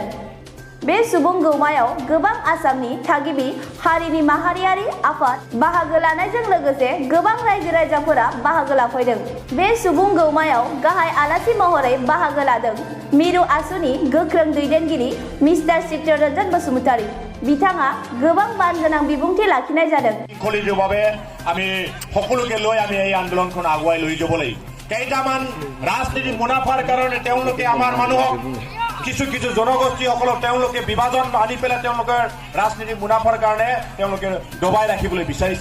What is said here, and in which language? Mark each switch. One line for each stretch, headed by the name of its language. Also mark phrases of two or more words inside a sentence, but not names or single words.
Bodo: बे सुबुं गौमायाव गोबां आसामनि थागिबि हारिनि माहारियारि आफाद बाहागो लानायजों लोगोसे गोबां रायजो राजाफोरा बाहागो लाफैदों। बे सुबुं गौमायाव गाहाय आलासि महरै बाहागो लादों मिरु आसुनि गोख्रों दैदेनगिरि मिस्टार चित्तरन्जन बसुमतारी। बिथाङा गोबां मानगोनां बिबुंथि लाखिनाय जादों।
Assamese: খলিজভাৱে আমি সকলোকে লৈ আমি এই আন্দোলনখন আগুৱাই লৈ যাবলৈ কেইটামান ৰাজনীতি মুনাফাৰ কাৰণে তেওঁলোকে আমাৰ মানুহক কিছু কিছু জনগোষ্ঠীসকলক তেওঁলোকে বিভাজন আনি পেলাই তেওঁলোকৰ ৰাজনীতি মুনাফাৰ কাৰণে তেওঁলোকে দবাই ৰাখিবলৈ বিচাৰিছে।